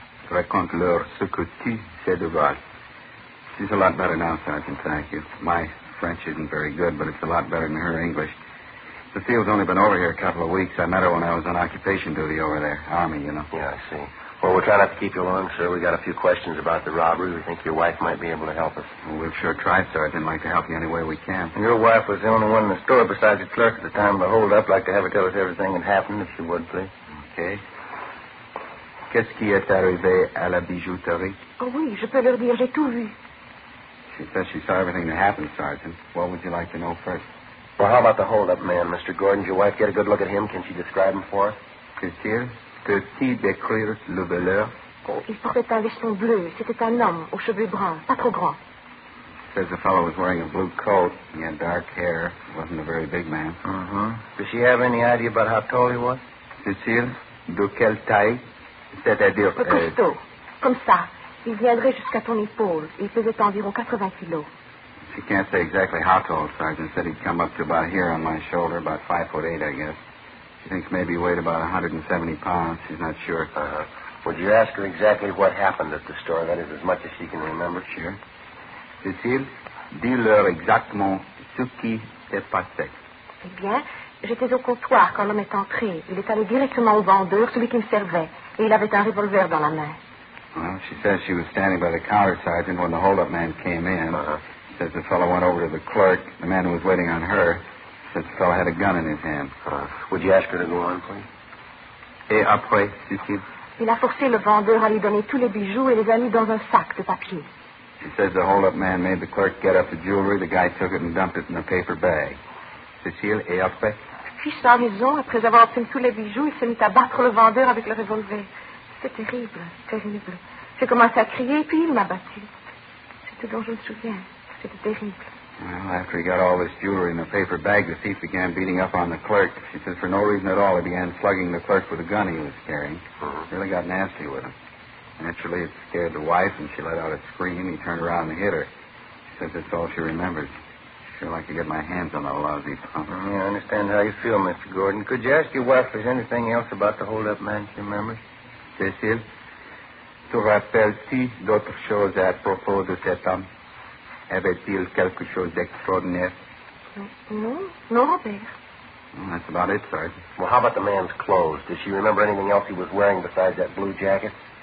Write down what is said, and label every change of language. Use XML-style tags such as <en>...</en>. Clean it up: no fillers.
<fr>Raconte-leur ce que tu sais de voir.</fr> <en>She's a lot better now, Sergeant. Thank you. My French isn't very good, but it's a lot better than her English. The field's only been over here a couple of weeks. I met her when I was on occupation duty over there. Army, you know. Yeah, I see. Well, we'll try not to keep you long, sir. We got a few questions about the robbery. We think your wife might be able to help us. Well, we've sure tried, Sergeant. Like to help you any way we can. Your wife was the only one in the store besides the clerk at the time of the holdup. Like to have her tell us everything that happened, if you would, please. Okay.</en> <fr>Qu'est-ce qui est arrivé à la bijouterie? Oh, oui, je peux leur dire, j'ai tout vu.</fr> <en>She says she saw everything that happened, Sergeant. What would you like to know first? Well, how about the hold-up man, Mr. Gordon? Did your wife get a good look at him? Can she describe him for us?</en> <fr>Peut-il décrire le voleur? Oh, il portait un veston bleu. C'était un homme aux cheveux bruns, pas trop grand.</fr> <en>Says the fellow was wearing a blue coat. He had dark hair. Wasn't a very big man. Mm-hmm. Does she have any idea about how tall he was?</en> <fr>Cécile, de quelle taille? C'est-à-dire... Costaud. Comme ça. Il viendrait jusqu'à ton épaule. Il pesait environ 80 kilos.</fr> <en>She can't say exactly how tall, Sergeant. Said he'd come up to about here on my shoulder, about 5'8", I guess. She thinks maybe he weighed about 170 pounds. She's not sure. Would you ask her exactly what happened at the store? That is, as much as she can remember. Sure.</en> <fr>Cécile, dis-leur exactement ce qui s'est passé. Eh bien, j'étais au comptoir quand l'homme est entré. Il est allé directement au vendeur, celui qui me servait. Et il avait un revolver dans la main.</fr> <en>Well, she says she was standing by the counter, Sergeant, when the hold-up man came in. Says the fellow went over to the clerk, the man who was waiting on her. Says the fellow had a gun in his hand. Would you ask her to go on, please?</en> <fr>Et après, Cécile? Il a forcé le vendeur à lui donner tous les bijoux et les a mis dans un sac de papier.</fr> <en>She says the hold-up man made the clerk get up the jewelry. The guy took it and dumped it in a paper bag.</en> <fr>Cécile, et après? Puis sans raison, après avoir obtenu tous les bijoux, il se mit à battre le vendeur avec le revolver. C'était terrible, terrible. J'ai commencé à crier, puis il m'a battu. C'était dont je me souviens.</fr> <en>Well, after he got all this jewelry in the paper bag, the thief began beating up on the clerk. She says for no reason at all, he began slugging the clerk with a gun he was carrying. Mm-hmm. Really got nasty with him. Naturally, it scared the wife, and she let out a scream. He turned around and hit her. She says that's all she remembers. Sure like to get my hands on that lousy pump. Mm-hmm. Yeah, I understand how you feel, Mr. Gordon. Could you ask your wife if there's anything else about the hold-up man she remembers?</en> <fr>Cécile, tu rappelles-tu d'autres choses à propos de cet homme? Avait-il quelque chose d'extraordinaire?</fr> <en>No, Robert. That's about it, Sergeant. Well, how about the man's clothes? Does she remember anything else he was wearing besides that blue jacket?</en>